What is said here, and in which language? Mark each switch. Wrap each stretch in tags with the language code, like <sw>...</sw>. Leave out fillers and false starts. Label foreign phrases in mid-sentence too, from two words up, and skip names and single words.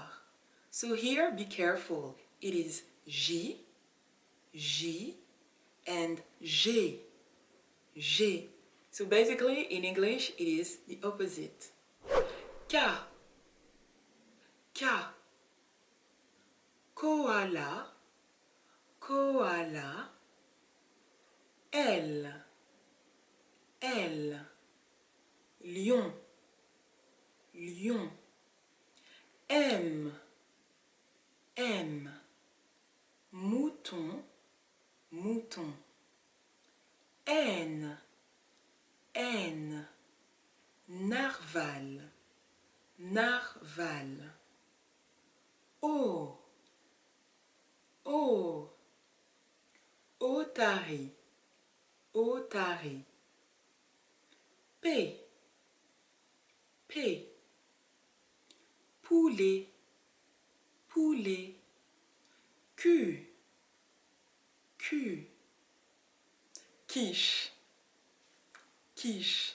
<en>So here be careful, it is J, J, and G, G. So basically in English it is the opposite.</en> <fr>K, K. Koala, koala. L, L. Lion, lion. M, M. Mouton, mouton. N, N. Narval, narval. O, O. Otari, otari. P, P. Poulet, poulet. Q, Q. Quiche, quiche.</fr>